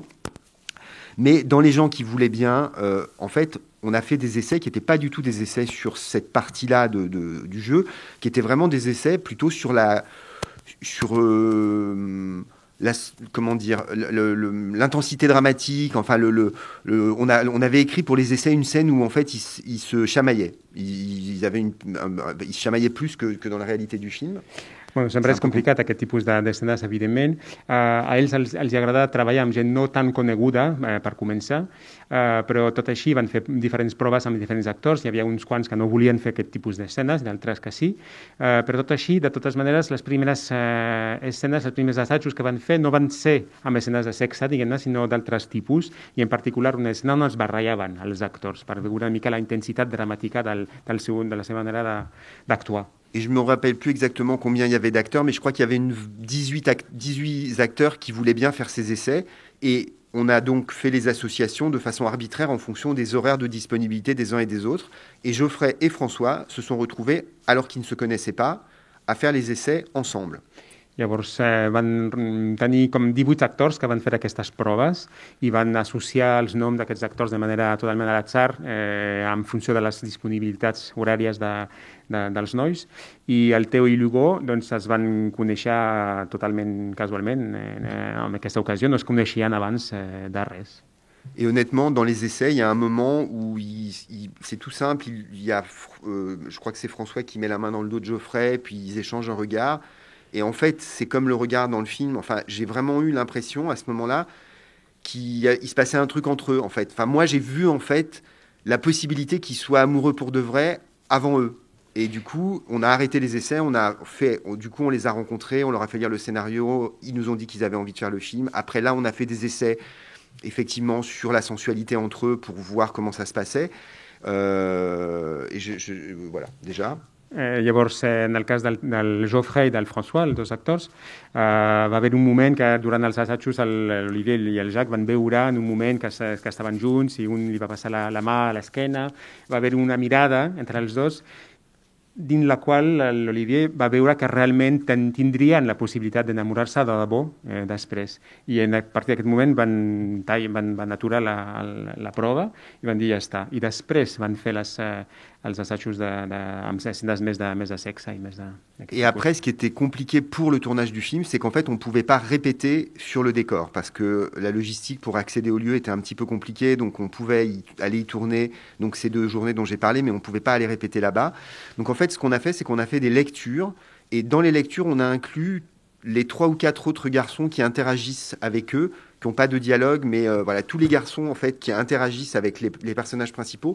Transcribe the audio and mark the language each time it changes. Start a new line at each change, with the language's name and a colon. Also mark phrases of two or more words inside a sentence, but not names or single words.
French: Mais dans les gens qui voulaient bien, en fait, on a fait des essais qui n'étaient pas du tout des essais sur cette partie-là du jeu, qui étaient vraiment des essais plutôt sur comment dire, l'intensité dramatique. Enfin, on avait écrit pour les essais une scène où en fait ils se chamaillaient. Ils se chamaillaient plus que dans la réalité du film.
Catalan: Bueno, sempre és complicat aquest tipus d'escenes, evidentment. A ells els agrada treballar amb gent no tan coneguda, per començar, però tot així van fer diferents proves amb diferents actors. Hi havia uns quants que no volien fer aquest tipus d'escenes, d'altres que sí. Però tot així, de totes maneres, les primeres escenes, els primers assajos que van fer no van ser amb escenes de sexe, diguem-ne, sinó d'altres tipus, i en particular una escena on es barrejaven els actors per veure una mica la intensitat dramàtica de la seva manera d'actuar.
French: Et je ne me rappelle plus exactement combien il y avait d'acteurs, mais je crois qu'il y avait 18 acteurs qui voulaient bien faire ces essais. Et on a donc fait les associations de façon arbitraire en fonction des horaires de disponibilité des uns et des autres. Et Geoffrey et François se sont retrouvés, alors qu'ils ne se connaissaient pas, à faire les essais ensemble.
Catalan: Llavors van tenir com 18 actors que van fer aquestes proves i van associar els noms d'aquests actors de manera totalment a l'atzar en funció de les disponibilitats horàries dels nois, i el Theo i l'Hugo doncs, es van conèixer totalment casualment. En aquesta ocasió no es coneixien abans de res.
French: Et honnêtement, dans les essais, il y a un moment où c'est tout simple. Il y a, je crois que c'est François qui met la main dans le dos de Geoffrey, puis ils échangent un regard. Et en fait, c'est comme le regard dans le film. Enfin, j'ai vraiment eu l'impression à ce moment-là qu'il se passait un truc entre eux, en fait. Enfin, moi, j'ai vu, en fait, la possibilité qu'ils soient amoureux pour de vrai avant eux. Et du coup, on a arrêté les essais, on les a rencontrés, on leur a fait lire le scénario, ils nous ont dit qu'ils avaient envie de faire le film. Après, là, on a fait des essais, effectivement, sur la sensualité entre eux pour voir comment ça se passait. Et voilà, déjà...
Catalan: Llavors, en el cas del Geoffrey i del François, els dos actors, va haver un moment que durant els assajos l'Olivier i el Jacques van veure en un moment que estaven junts i un li va passar la mà a l'esquena. Va haver una mirada entre els dos dins la qual l'Olivier va veure que realment tindrien la possibilitat d'enamorar-se de debò després. I a partir d'aquest moment van aturar la prova i van dir ja està. I després van fer els assajos amb escenes més de sexe i més de...
French: Et après, ce qui était compliqué pour le tournage du film, c'est qu'en fait, on ne pouvait pas répéter sur le décor parce que la logistique pour accéder au lieu était un petit peu compliquée, donc on pouvait aller y tourner, donc ces 2 journées dont j'ai parlé, mais on ne pouvait pas aller répéter là-bas. Donc en fait, ce qu'on a fait, c'est qu'on a fait des lectures, et dans les lectures, on a inclus les 3 ou 4 autres garçons qui interagissent avec eux, qui n'ont pas de dialogue, mais voilà, tous les garçons en fait qui interagissent avec les personnages principaux.